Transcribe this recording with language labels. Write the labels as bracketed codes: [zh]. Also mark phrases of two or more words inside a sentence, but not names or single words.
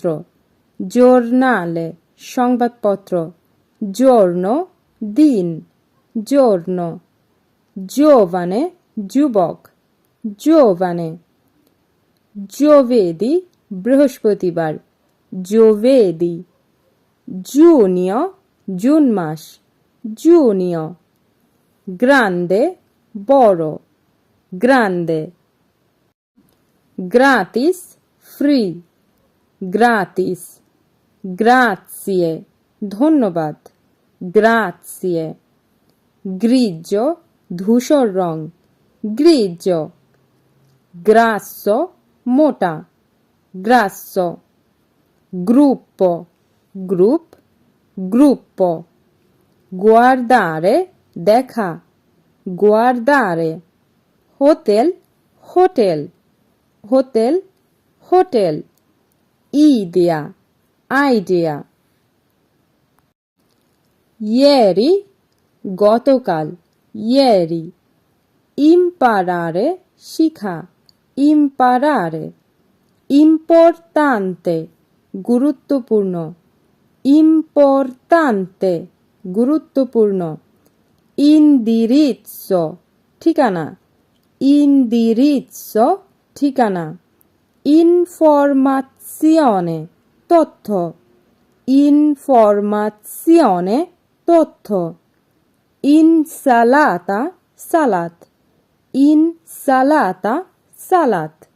[it] giornale, সংবাদপত্র, giorno, দিন, giorno, giovane, যুবক, giovane, giovedì, বৃহস্পতিবার, giovedì, giugno, [bn] জুন মাস, [it] giugno, grande, বড়, grande, gratis, free, gratis, grazie, ধন্যবাদ, grazie, grigio, [bn] ধূসর রং, [it] grigio, grasso, মোটা, grasso, gruppo, group, gruppo, guardare, দেখা, guardare, hotel, hotel, hotel, hotel, idea, idea, ieri, গতকাল, ieri, imparare, শিখা, imparare, importante, [bn] গুরুত্বপূর্ণ, importante, গুরুত্বপূর্ণ, indirizzo, ঠিকানা, indirizzo, ঠিকানা, [it] informazione, তথ্য, informazione, তথ্য, insalata, সালাদ, insalata, সালাদ,